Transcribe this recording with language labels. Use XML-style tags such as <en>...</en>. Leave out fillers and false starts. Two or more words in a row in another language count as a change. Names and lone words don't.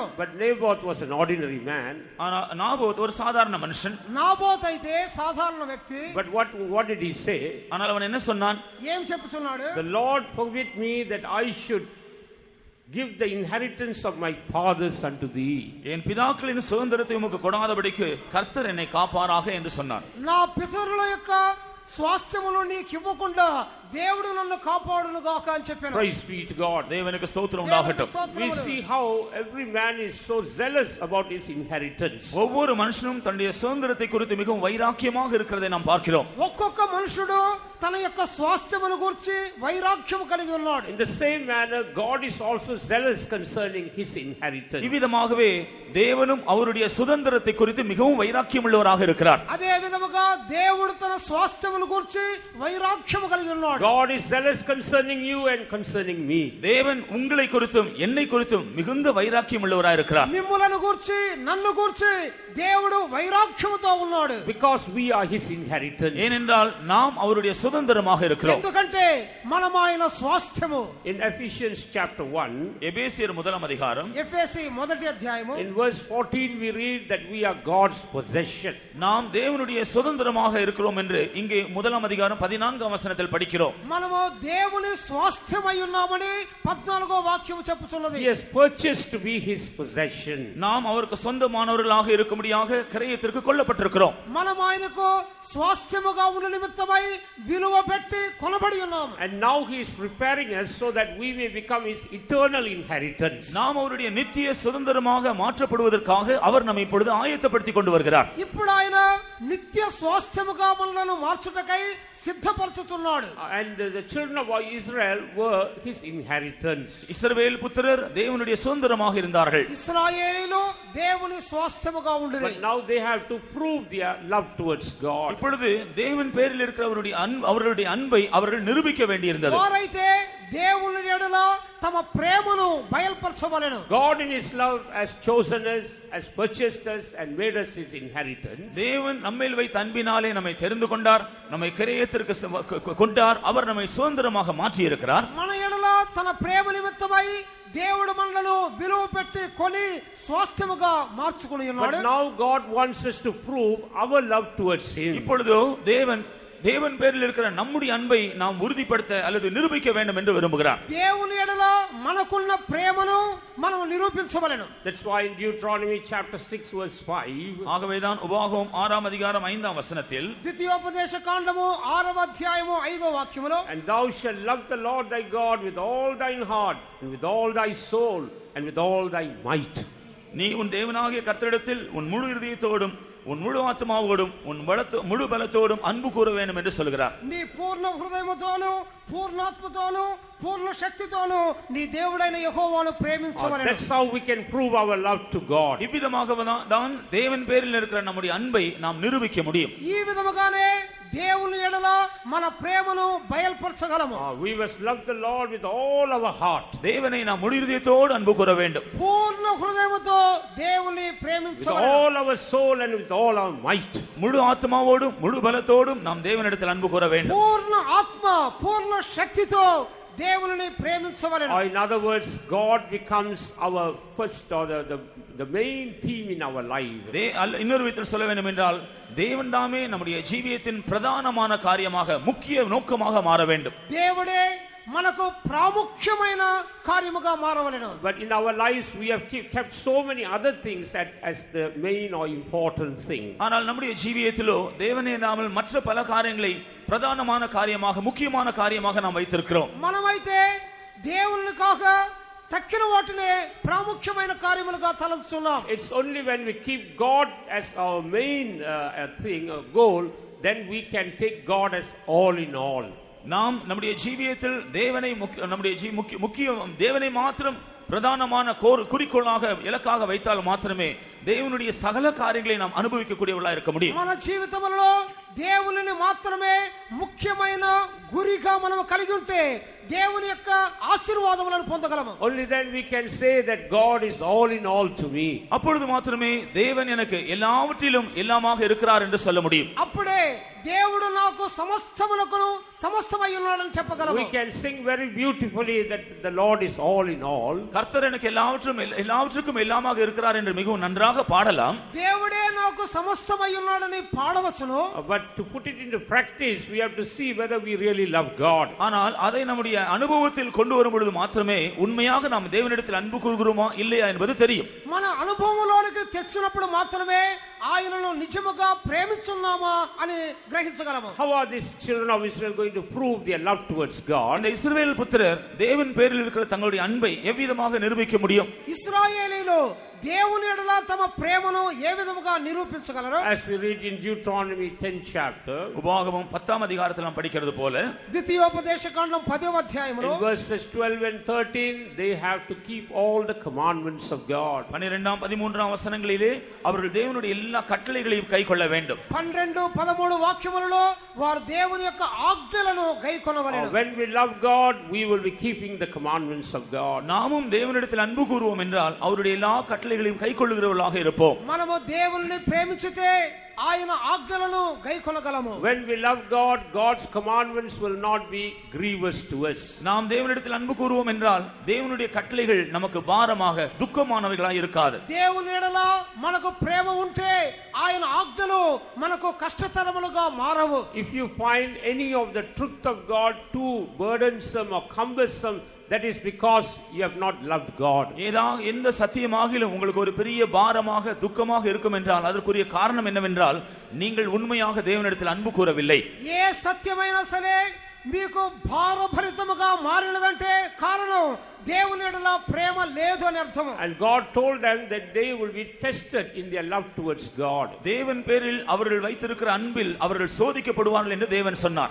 <en>But Naboth was an ordinary man.</en> <ta>ஆனா நாபோத் ஒரு சாதாரண மனுஷன்.</ta> <te>నాబోతు అయితే సాధారణ వ్యక్తి.</te> <en>But what did he say?</en> <ta>ஆனால் அவன் என்ன சொன்னான்?</ta> <te>ఏం చెప్పుచున్నాడు?</te> <en>The Lord forbid me that I should give the inheritance of my fathers unto thee.</en> <ta>என் பிதாக்களின் சுதந்திரத்தை உமக்கு கொடாதபடிக்கு கர்த்தர் என்னை காப்பாராக என்று சொன்னார்.</ta> <te>నా పితరుల యొక్క స్వాస్థ్యమును నీకు ఇవ్వకుండా దేవుడు నన్ను కాపాడును గాక అని చెప్పాను.</te> <en>Praise be to God.</en> <ta>தேவனுக்கு ஸ்தோத்திரம் உண்டாகட்டும்.</ta> <en>We see how every man is so zealous about his inheritance.</en> <ta>ஒவ்வொரு மனுஷனும் தன்னுடைய சுதந்திரத்தை குறித்து மிகவும் வைராக்கியமாக இருக்கிறதை நாம் பார்க்கிறோம்.</ta> <te>ఒక్కొక్క మనుషుడు తన యొక్క స్వాస్థ్యమును గురించి వైరాగ్యము కలిగి ఉన్నాడు.</te> <en>In the same manner, God is also zealous concerning his inheritance.</en> <ta>இவ்விதமாகவே தேவனும் அவருடைய சுதந்திரத்தை குறித்து மிகவும் வைராக்கியம் உள்ளவராக இருக்கிறார்.</ta> <te>అదే విధముగా దేవుడు తన స్వాస్థ్యమును గురించి వైరాగ్యము కలిగి ఉన్నాడు.</te> <en>God is zealous concerning you and concerning me.</en> <ta>தேவன் உங்களை குறித்தும் என்னை குறித்தும் மிகுந்த வைராக்கியம் உள்ளவராக இருக்கிறார்.</ta> <te>మిమ్ములను గురించి నన్ను గురించి దేవుడు వైరాగ్యముతో ఉన్నాడు.</te> <en>Because we are his inheritance.</en> <ta>ஏனென்றால் நாம் அவருடைய சுதந்திரமாக இருக்கிறோம்.</ta> <te>ఎందుకంటే మనమైన స్వాస్థ్యము.</te> <en>In Ephesians chapter 1,</en> <ta>எபேசியர் முதலாம் அதிகாரம்</ta> <te>ఎఫెసీ మొదటి అధ్యాయము</te> <en>in verse 14 we read that we are God's possession.</en> <ta>நாம் தேவனுடைய சுதந்திரமாக இருக்கிறோம் என்று இங்கே முதலாம் அதிகாரம் 14ஆம் வசனத்தில் படிக்கிறோம்.</ta> <te>మనము దేవుని స్వాస్థ్యమై ఉన్నామని 14వ వాక్యము చెప్పుచున్నది.</te> <en>He has purchased to be his possession.</en> <ta>நாம் அவருக்கு சொந்தமானவர்களாக இருக்கும்படியாக கிரயத்திற்கு கொல்லப்பட்டிருக்கிறோம்.</ta> <te>మనం ఆయనకు స్వాస్థ్యముగా ఉన్న నిమిత్తమై విలువ పెట్టి కొనబడి ఉన్నాము.</te> <en>And now he is preparing us so that we may become his eternal inheritance.</en> <ta>நாம் அவருடைய நித்திய சுதந்திரமாக மாற்றப்படுவதற்காக அவர் நம்மை இப்பொழுது ஆயத்தப்படுத்திக் கொண்டு வருகிறார்.</ta> <te>ఇప్పుడు ఆయన నిత్య స్వాస్థ్యముగా మనలను మార్చుటకై సిద్ధపరచుచున్నాడు.</te> <en>And the children of Israel were his inheritance.</en> <ta>இஸ்ரவேல் புத்திரர் தேவனுடைய சுதந்திரமாக இருந்தார்கள்.</ta> <te>ఇశ్రాయేలీయులు దేవుని స్వాస్థ్యముగా ఉండిరి.</te> <en>But now they have to prove their love towards God.</en> <ta>இப்பொழுது தேவன் பேரில் இருக்கிற அவருடைய அன்பை அவர்கள் நிரூபிக்க வேண்டியிருந்தது.</ta> <te>వారైతే దేవుని ఎడల తమ ప్రేమను బయలుపరచవలెను.</te> <en>God in his love has chosen us, has purchased us and made us his inheritance.</en> <ta>தேவன் நம்மேல் வைத்த அன்பினாலே நம்மை தெரிந்து கொண்டார், நம்மை கிரயத்திற்கு கொண்டார், அவர் நம்மை சுதந்திரமாக மாற்றி இருக்கிறார்.</ta> <te>మన ఎడల తన ప్రేమ నిమిత్తమై దేవుడు మనలను విలువ పెట్టి కొని స్వాస్థ్యముగా మార్చుకొని ఉన్నాడు.</te> <en>But now God wants us to prove our love towards him.</en> <ta>இப்பொழுது தேவன் பேரில் இருக்கிற நம்முடைய அன்பை நாம் உறுதிப்படுத்த அல்லது நிரூபிக்க வேண்டும் என்று விரும்புகிறார்.</ta> <te>దేవుని ఎడల మనకున్న ప్రేమను మనం నిరూపించవలెను.</te> <en>That's why in Deuteronomy chapter 6 verse 5,</en> <ta>ஆகவேதான் உபாகமம் 6ஆம் அதிகாரம் 5ஆம் வசனத்தில்</ta> <te>ద్వితీయోపదేశ కాండము 6వ అధ్యాయము 5వ వాక్యములో,</te> <en>and thou shalt love the Lord thy God with all thine heart and with all thy soul and with all thy might.</en> <ta>நீ உன் தேவனாகிய கர்த்தரிடத்தில் உன் முழு இருதயத்தோடும் உன் முழு ஆத்மாவோடும் உன் முழு பலத்தோடும் அன்பு கூற வேண்டும் என்று சொல்கிறார்.</ta> <te>నీ పూర్ణ హృదయముతోను పూర్ణాత్మతోను పూర్ణ శక్తితోను నీ దేవుడైన యెహోవాను ప్రేమించవలెను.</te> <en>That's how we can prove our love to God.</en> <ta>இவ்விதமாக தான் தேவன் பேரில் இருக்கிற நம்முடைய அன்பை நாம் நிரூபிக்க முடியும்.</ta> <te>ఈ విధముగానే దేవుని ఎడల మన ప్రేమను బయలుపరచగలము.</te> <en>We must love the Lord with all our heart.</en> <ta>தேவனை நாம் முழு இதயத்தோடு அன்பு கூற வேண்டும்.</ta> <te>పూర్ణ హృదయముతో దేవుని</te> <en>With</en> <te>ప్రేమించవలెను.</te> <en>all our soul and with all our might.</en> <ta>முழு ஆத்மாவோடும் முழு பலத்தோடும் நாம் தேவனிடத்தில் அன்பு கூற வேண்டும்.</ta> <te>పూర్ణ ఆత్మ పూర్ణ శక్తితో దేవుని ప్రేమించవలెను.</te> <en>Or in other words, God becomes our first or the main theme in our life.</en> <ta>இன்னொரு விதத்தில் சொல்ல வேண்டும் என்றால் தேவன் தாமே நம்முடைய ஜீவியத்தின் பிரதானமான காரியமாக முக்கிய நோக்கமாக மாற வேண்டும்.</ta> <te>దేవుడే మనకు ప్రాముఖ్యమైన కార్యముగా మారవలెను.</te> <en>But in our lives we have kept so many other things as the main or important thing.</en> <ta>ஆனால் நம்முடைய ஜீவியத்திலோ தேவனே நாமல் மற்ற பல காரியங்களை பிரதானமான காரியமாக முக்கியமான காரியமாக நாம் வைத்திருக்கிறோம்.</ta> <te>మనమైతే దేవునికాக తక్కిన వాటినే ప్రాముఖ్యమైన కార్యములుగా తలంచున్నాం.</te> <en>It's only when we keep God as our main thing, goal, then we can take God as all in all.</en> <ta>நாம் நம்முடைய ஜீவியத்தில் தேவனை தேவனை மாத்திரம் பிரதானமான குறிக்கோளாக இலக்காக வைத்தால் மாத்திரமே దేవునుடைய సకల కార్యங்களை நாம் అనుభవించக்கூடியவர்களாக இருக்க முடியும்.</ta> <te>మన జీవితంలో దేవునిని మాత్రమే ముఖ్యమైన గురిగా మనం కలిగి ఉంటే దేవుని యొక్క ఆశీర్వాదములను పొందగలము.</te> <en>Only then we can say that God is all in all to me.</en> <ta>அப்பொழுது மாத்திரமே தேவன் எனக்கு எல்லாவற்றிலும் எல்லாமாக இருக்கிறார் என்று சொல்ல முடியும்.</ta> <te>అప్పుడే దేవుడు నాకు సమస్తమునకు సమస్తమై ఉన్నాడని చెప్పగలము.</te> <en>We can sing very beautifully that the Lord is all in all.</en> <ta>கர்த்தர் எனக்கு எல்லாவற்றுக்கும் எல்லாமாக இருக்கிறார் என்று மிகவும் நன்றாக பாடலாம்.</ta> <te>దేవుడే నాకు సమస్తమై ఉన్నాడని పాడవచ్చును.</te> <en>But to put it into practice we have to see whether we really love God.</en> <ta>ஆனால் அதை நம்முடைய அனுபவத்தில் கொண்டு வரும் பொழுது மாத்திரமே உண்மையாக நாம் தேவனிடத்தில் அன்பு கூறுகிறோமா இல்லையா என்பது தெரியும்.</ta> <te>మన అనుభవంలోనికి తెచ్చినప్పుడు మాత్రమే ఆయనను నిజముగా ప్రేమిస్తున్నామా అని గ్రహించగలము.</te> <en>How are these children of Israel going to prove their love towards God?</en> <ta>இந்த இஸ்ரவேல் புத்திரர் தேவன் பேரில் இருக்கிற தங்களுடைய அன்பை எவ்விதமாக நிரூபிக்க முடியும்?</ta> <te>ఇశ్రాయేలీయులు దేవుని ఎడల తమ ప్రేమను ఏ విధముగా నిరూపించగలరు?</te> <en>As we read in Deuteronomy 10th chapter,</en> <ta>உபாகமம் 10ஆம் அதிகாரத்தில் நாம் படிக்கிறது போல,</ta> <te>ద్వితీయోపదేశకాండం 10వ అధ్యాయములో</te> <en>in verses 12 and 13 they have to keep all the commandments of God.</en> <ta>12ஆம் 13ஆம் வசனங்களிலே அவர்கள் தேவனுடைய எல்லா கட்டளைகளையும் கைக்கொள்ள வேண்டும்.</ta> <te>12 13 వాక్యములలో వారు దేవుని యొక్క ఆజ్ఞలను గైకొనవలెను.</te> <en>When we love God, we will be keeping the commandments of God.</en> <ta>நாமும் தேவனிடத்தில் அன்பு கூறுவோம் என்றால் அவருடைய எல்லா கட்டளைகளையும் கைக்கொள்ளுகிறவர்களாக இருப்போம்.</ta> <te>మనము దేవుని ప్రేమించితే ఆయన ఆజ్ఞలను గైకొనగలము.</te> <en>When we love God, God's commandments will not be grievous to us.</en> <ta>நாம் தேவனிடத்தில் அன்பு கூறுவோம் என்றால் தேவனுடைய கட்டளைகள் நமக்கு பாரமாக துக்கமானவைகளாய் இருக்காது.</ta> <te>దేవుని ఎడల మనకు ప్రేమ ఉంటే ఆయన ఆజ్ఞలు మనకు కష్టతరములుగా మారవు.</te> <en>If you find any of the truth of God too burdensome or cumbersome, that is because you have not loved God.</en> <ta>எந்த சத்தியமாகிலும் உங்களுக்கு ஒரு பெரிய பாரமாக துக்கமாக இருக்கும் என்றால் அதற்குரிய காரணம் என்னவென்றால் நீங்கள் உண்மையாக தேவனிடத்தில் அன்பு கூறவில்லை.</ta> <te>ఏ సత్యమైనా సరే మీకు భారభరితముగా మారినదంటే కారణం దేవుని ఎడల ప్రేమ లేదు అని అర్థం.</te> <en>And God told them that they will be tested in their love towards God.</en> <ta>தேவன் பேரில் அவர்கள் வைத்திருக்கிற அன்பில் அவர்கள் சோதிக்கப்படுவார்கள் என்று தேவன் சொன்னார்.</ta>